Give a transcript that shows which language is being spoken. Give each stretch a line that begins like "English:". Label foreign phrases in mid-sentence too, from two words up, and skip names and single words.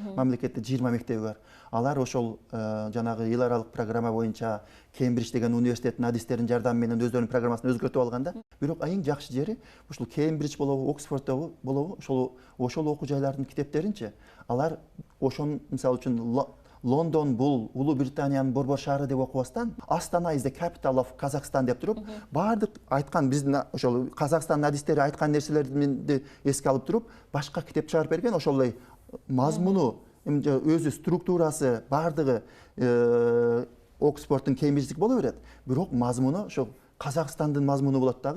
Kyrgyz: Мамлекетте 20 мектеби бар. Алар ошол жанагы эл аралык программа боюнча Кембридж деген университеттин адистеринин жардамы менен өздөрүнүн программасын өзгөртүп алган да. Бирок эң жакшы жери ушул Кембридж болобу, Оксфорд болобу, ошол окуу жайлардын китептеринчи алар ошон мисалы үчүн Лондон бул Улуу Британиянын борбор шаары деп окубастан, Астана
English: is the capital of Kazakhstan
Kyrgyz: деп туруп, баардык айткан биздин ошол Казакстандын адистери айткан нерселерди эске алып туруп, башка китеп чыгарып берген, ошолой мазмуну, өзү структурасы баардыгы Оксфорддун Кембридждик боло берет. Бирок мазмуну ошол Казакстандын мазмуну болот дагы.